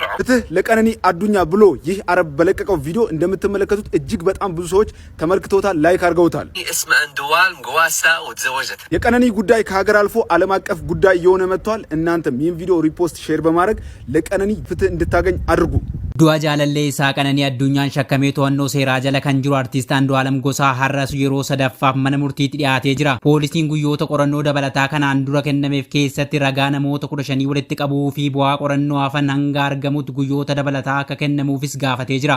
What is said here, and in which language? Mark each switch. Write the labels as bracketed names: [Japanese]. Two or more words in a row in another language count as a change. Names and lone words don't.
[Amharic] ፍትህ ለቀነኒ አዱኛ ብሎ ይህ አረብ በለቀቀው ቪዲዮ እንደምትመለከቱት እጅግ በጣም ብዙ ሰዎች ተመልክተውታል፣ ላይክ አድርገውታል። እስመ አንዱዓለም ጎሳ ወተዘወጀት የቀነኒ ጉዳይ ከሀገር አልፎ ዓለም አቀፍ ጉዳይ እየሆነ መጥቷል። እናንተም ይህን ቪዲዮ ሪፖስት፣ ሼር በማድረግ ለቀነኒ ፍትህ እንድታገኝ አድርጉ። [Oromo] du'a jaalalleessaa Qananii Addunyaan shakkamee to'annoo seeraa jala kan jiru artiist Andu'aalem Gosaa har'as yeroo sadaffaaf mana murtiitti dhiyaatee jira. Poolisiin guyyoota qorannoo dabalataa kanaan dura kennameef keessatti ragaa namoota 15 walitti qabuu fi bu'aa qorannoo hafan hanga argamutti guyyoota dabalataa akka kennamuufis gaafatee jira.